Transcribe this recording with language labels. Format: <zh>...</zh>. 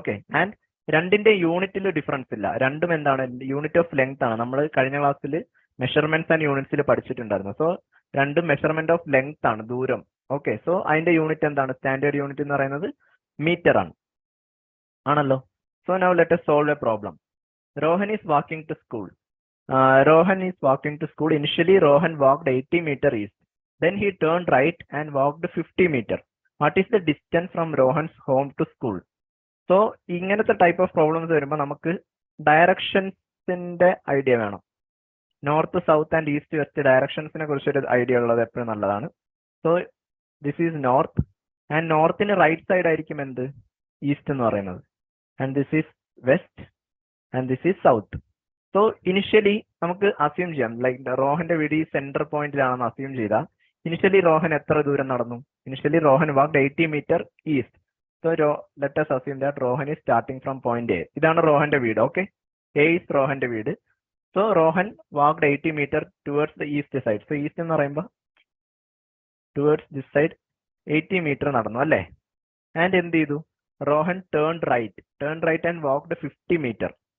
<ml>Okay, and രണ്ടിന്റെ യൂണിറ്റിൽ difference ഇല്ല, രണ്ടും എന്താണ്, യൂണിറ്റ് ഓഫ് ലെങ്ത് ആണ്. നമ്മൾ കഴിഞ്ഞ ക്ലാസ്സിൽ മെഷർമെന്റ്സ് ആൻഡ് യൂണിറ്റ്സിൽ പഠിച്ചിട്ടുണ്ടായിരുന്നു. സോ രണ്ടും മെഷർമെന്റ് ഓഫ് ലെങ്ത് ആണ്, ദൂരം. ഓക്കെ, സോ അതിന്റെ യൂണിറ്റ് എന്താണ്, സ്റ്റാൻഡേർഡ് യൂണിറ്റ് എന്ന് പറയുന്നത് മീറ്റർ ആണ്, ആണല്ലോ.</ml> <en>So now let us solve a problem. Rohan is walking to school. Rohan is walking to school. Initially Rohan walked 80 meter east, then he turned right and walked 50 meter. What is the distance from Rohan's home to school?</en> <ml>So ഇങ്ങനത്തെ type of problems വരുമ്പോൾ നമുക്ക് ഡയറക്ഷൻസിന്റെ idea വേണം. North south and east west ഡയറക്ഷൻസിനെ കുറിച്ചൊരു idea ഉള്ളത് എപ്പോഴും നല്ലതാണ്. So this is north, and നോർത്തിന് right side ആയിരിക്കും എന്ത്, ഈസ്റ്റ് എന്ന് പറയുന്നത്, and this is west and this is south. So initially നമുക്ക് അസ്യൂം ചെയ്യാം, ലൈക്ക് റോഹന്റെ വീട് ഈ സെന്റർ പോയിന്റിലാണെന്ന് അസ്യൂം ചെയ്താൽ ഇനിഷ്യലി റോഹൻ എത്ര ദൂരം നടന്നു, initially Rohan walked 80 metre east.</ml> <en>So let us assume that Rohan is starting from point A.</en> <ml>ഇതാണ് റോഹന്റെ വീട്.</ml> <en>Okay, A is റോഹന്റെ വീട്. So Rohan walked 80 metre towards the east side.</en> <ml>So east എന്ന് പറയുമ്പോൾ ടുവേർഡ്സ് ദിസ് സൈഡ് 80 മീറ്റർ നടന്നു അല്ലേ.</ml> <en>And എന്ത് ചെയ്തു, Rohan turn right and walked 50 metre.</en>